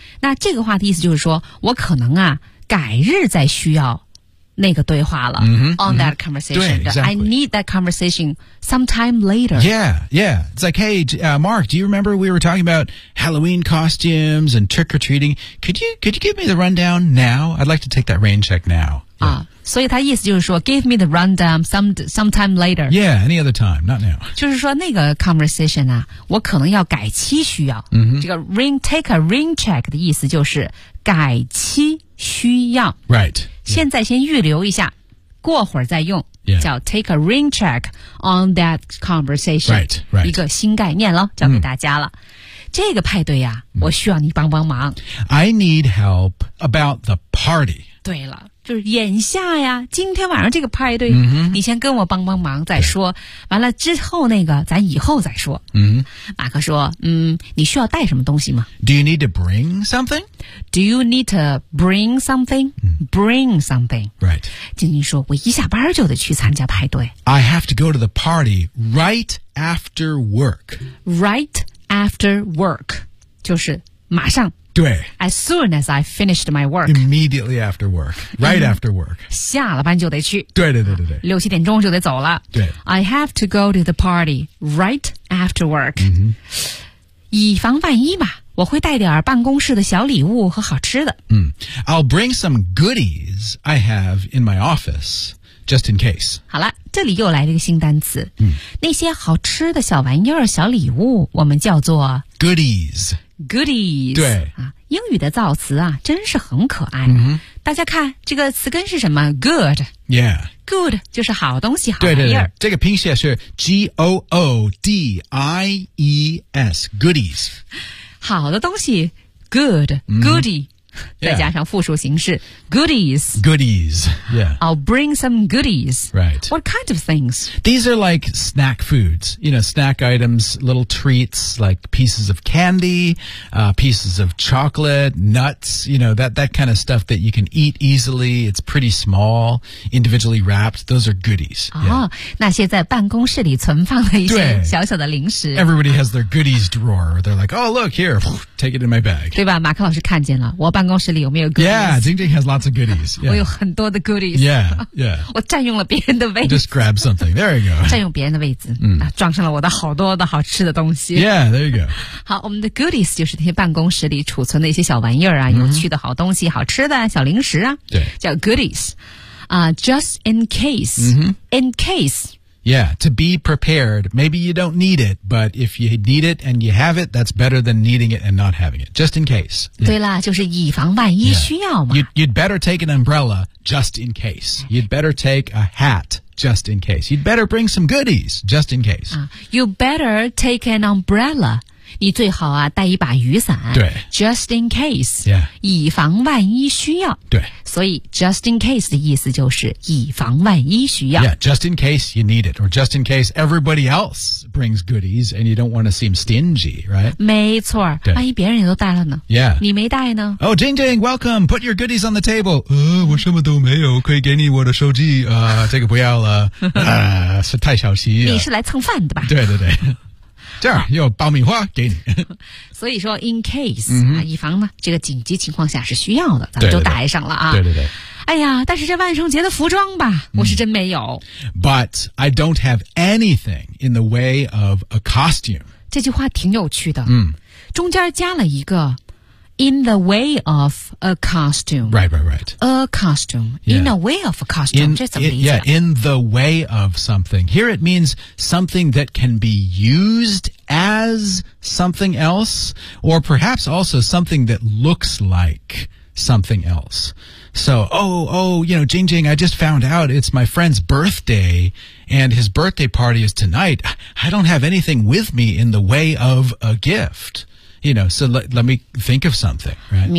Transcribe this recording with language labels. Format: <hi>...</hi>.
<zh>那这个话的意思就是说我可能啊改日再需要那个对话了、</zh> <en>mm-hmm, on that conversation、</en> <zh>mm-hmm. 对</zh> <en>exactly. I need that conversation sometime later yeah yeah it's like hey、Mark do you remember we were talking about Halloween costumes and trick-or-treating could you give me the rundown now I'd like to take that rain check now、 yeah.</en> <zh>啊所以他意思就是说</zh> <en>give me the rundown sometime later. Yeah, any other time, not now.</en> <zh>就是说那个 conversation 啊我可能要改期需要。</zh> <en>Mm-hmm.</en> <zh>这个</zh> <en>take a rain check</en> <zh>的意思就是改期需要。</zh> <en>Right.</en> <zh>现在先预留一下、</zh> <en>yeah.</en> <zh>过会儿再用、</zh> <en>yeah. 叫 take a rain check on that conversation. Right, right.</en> <zh>一个新概念咯教给大家了。 Mm. 这个派对啊、mm. 我需要你帮帮忙。</zh> <en>I need help about the party.</en> <zh>对了。就是眼下呀今天晚上这个派对、</zh> <en>mm-hmm.</en> <zh>你先跟我帮帮忙再说完了之后那个咱以后再说、</zh> <en>mm-hmm.</en> <zh>马克说你需要带什么东西吗</zh> <en>Do you need to bring something? Do you need to bring something?、 Mm-hmm. Bring something Right</en> <zh>晶晶说我一下班就得去参加派对</zh> <en>I have to go to the party right after work Right after work</en> <zh>就是马上对</zh> <en>As soon as I finished my work Immediately after work Right after work</en> <zh>下了班就得去对对对对对六七点钟就得走了对</zh> <en>I have to go to the party Right after work、 mm-hmm.</en> <zh>以防万一吧我会带点办公室的小礼物和好吃的、</zh> <en>mm. I'll bring some goodies I have in my office Just in case</en> <zh>好了这里又来了一个新单词、</zh> <en>mm.</en> <zh>那些好吃的小玩意儿小礼物我们叫做</zh> <en>Goodies Goodies</en> <zh>对、啊、英语的造词啊真是很可爱、嗯、大家看这个词根是什么 Good</zh> <en>Yeah</en> <zh>Good 就是好东西好玩意儿对对对这个拼写是 G-O-O-D-I-E-S Goodies 好的东西 Good、嗯、 Goodie 再加上复数形式、</zh> <en>yeah. Goodies Goodies Yeah I'll bring some goodies Right What kind of things? These are like snack foods You know, snack items Little treats Like pieces of candy、pieces of chocolate Nuts You know, that kind of stuff That you can eat easily It's pretty small Individually wrapped Those are goodies、 yeah.</en> <zh>哦，那些在办公室里存放的一些小小的零食</zh> <en>Everybody has their goodies drawer They're like, oh look, here Take it in my bag</en> <zh>对吧马克老师看见了我办公室里有没有 goodies?</zh> <en>Yeah, Jing Jing has lots of goodies. Yeah.</en> <zh>我有很多的 goodies.</zh> <en>Yeah, yeah.</en> <zh>我占用了别人的位置。</zh> <en>Just grab something. There you go.</en> <zh>占用别人的位置、嗯、装上了我的好多的好吃的东西。</zh> <en>Yeah, there you go.</en> <zh>好我们的 goodies 就是那些办公室里储存的一些小玩意儿啊、</zh> <en>mm-hmm.</en> <zh>有趣的好东西好吃的小零食啊。对。</zh> <en>叫 goodies.、just in case.、 Mm-hmm. In case. Yeah, to be prepared. Maybe you don't need it, but if you need it and you have it, that's better than needing it and not having it. Just in case.、 Yeah.</en> <zh>对了就是以防万一需要嘛、</zh> <en>yeah. You'd better take an umbrella just in case. You'd better take a hat just in case. You'd better bring some goodies just in case.、 You better take an umbrella.</en> <zh>你最好啊带一把雨伞。对。</zh> <en>Just in case. Yeah.</en> <zh>以防万一需要。对。所以</zh> <en>just in case</en> <zh>的意思就是以防万一需要。</zh> <en>Yeah, just in case you need it. Or just in case everybody else brings goodies and you don't want to seem stingy, right?</en> <zh>没错。万一别人都带了呢。</zh> <en>Yeah.</en> <zh>你没带呢。</zh> <en>Oh, Jing Jing, welcome. Put your goodies on the table.</en> <zh>我什么都没有可以给你我的手机。这个不要了。是太小心。你是来蹭饭的吧。对对对。这样有爆米花给你所以说 in case、嗯、以防呢这个紧急情况下是需要的咱们就带上了啊对对 对哎呀但是这万圣节的服装吧、嗯、我是真没有</zh> <en>But I don't have anything in the way of a costume</en> <zh>这句话挺有趣的、嗯、中间加了一个</zh> <en>in the way of a costume Right, right, right A costume、yeah. In the way of a costume in,</en> <zh>这怎么理解</zh> <en>Yeah, in the way of something Here it means something that can be used as something else Or perhaps also something that looks like something else So, oh, you know, Jing Jing, I just found out it's my friend's birthday And his birthday party is tonight I don't have anything with me in the way of a giftYou know, so let me think of something, right?</en>